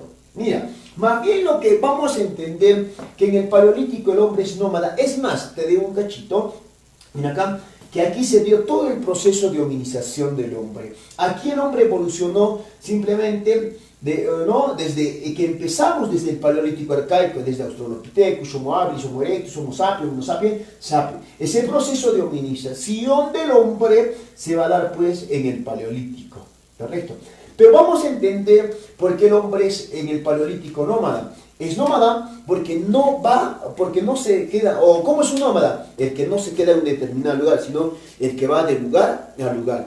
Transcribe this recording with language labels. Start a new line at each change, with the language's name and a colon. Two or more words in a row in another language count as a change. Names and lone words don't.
Spanish: Mira, más bien lo que vamos a entender, que en el paleolítico el hombre es nómada. Es más, te doy un cachito, mira acá, que aquí se dio todo el proceso de hominización del hombre. Aquí el hombre evolucionó simplemente desde que empezamos desde el paleolítico arcaico, desde Australopithecus, Homo habilis, Homo erectus, Homo sapiens, Homo sapiens, sapiens. Ese proceso de hominización del hombre se va a dar pues en el paleolítico, ¿correcto? Pero vamos a entender por qué el hombre es en el paleolítico nómada. Es nómada porque no va, porque no se queda, o ¿cómo es un nómada? El que no se queda en un determinado lugar, sino el que va de lugar a lugar.